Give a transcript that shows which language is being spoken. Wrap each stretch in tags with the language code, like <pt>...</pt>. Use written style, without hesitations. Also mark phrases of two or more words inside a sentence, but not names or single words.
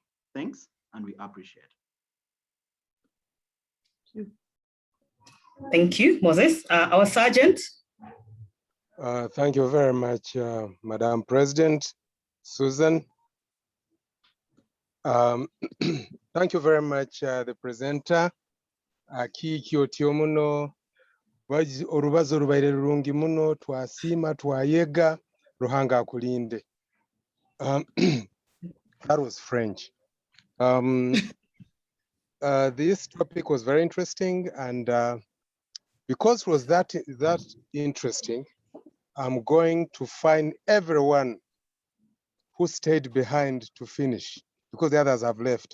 <en>Thanks, and we appreciate it. Thank you, Moses. Our sergeant. Thank you very much, Madam President Susan. Thank you very much, the presenter, Akiiki Otiomuno.</en> <ttj>Orubazo rubaire rurungi muno, twasiima twayega Ruhanga akulinde.</ttj> <en>That was French. This topic was very interesting, and because it was that interesting, I'm going to find everyone who stayed behind to finish, because the others have left.</en>